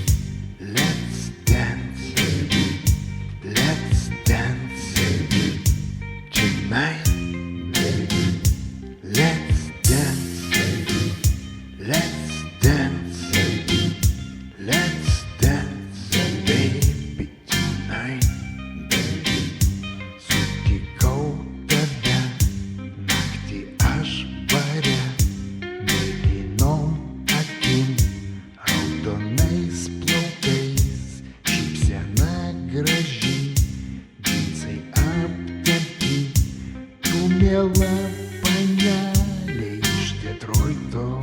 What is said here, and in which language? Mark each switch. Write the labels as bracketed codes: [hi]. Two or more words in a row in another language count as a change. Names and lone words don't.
[en] Let's dance, baby. Let's dance, baby. Tonight, baby. Let's dance, baby. Let's dance, baby. Let's dance, baby. Tonight, baby. [lt] Sutikau tave naktį aš bare, mėlynom akim, raudonais plaukais, šypsena graži, džinsai aptempti, tu miela panelė iš Detroito.